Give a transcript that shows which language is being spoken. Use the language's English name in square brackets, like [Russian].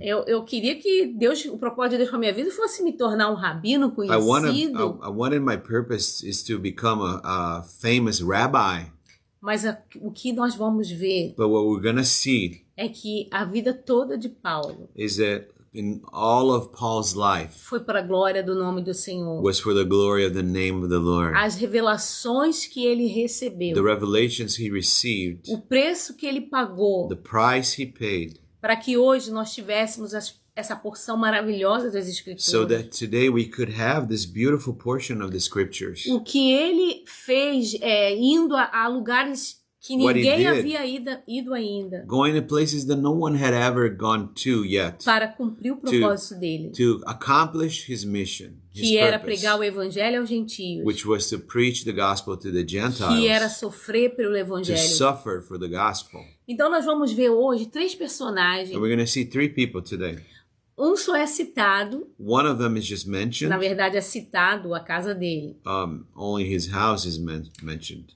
[Portuguese] Eu queria que Deus, o propósito de Deus para minha vida fosse me tornar um rabino conhecido. [English] I wanted my purpose is to become a famous rabbi. [Portuguese] Mas o que nós vamos ver [English] But what we're going to see [Portuguese] é que a vida toda de Paulo [English] is that in all of Paul's life [Portuguese] foi para a glória do nome do Senhor. [English] Was for the glory of the name of the Lord. [Portuguese] As revelações que ele recebeu. [English] The revelations he received. [Portuguese] O preço que ele pagou. [English] The price he paid. [Portuguese] Para que hoje nós tivéssemos essa porção maravilhosa das Escrituras. [English] So that today we could have this beautiful portion of the Scriptures. [Portuguese] O que ele fez indo a lugares que ninguém havia ido ainda. [English] Going to places that no one had ever gone to yet. [Portuguese] Para cumprir o propósito dele. [English] To accomplish his mission. [Portuguese] Que era pregar o evangelho aos gentios. [English] Which was to preach the gospel to the Gentiles. [Portuguese] Que era sofrer pelo evangelho. [English] To suffer for the gospel. [Portuguese] Então nós vamos ver hoje 3 personagens. [English] And we're going to see 3 people today. [Portuguese] Um só é citado. [English] One of them is just mentioned. [Portuguese] Na verdade é citado a casa dele. [English] Only his house is mentioned.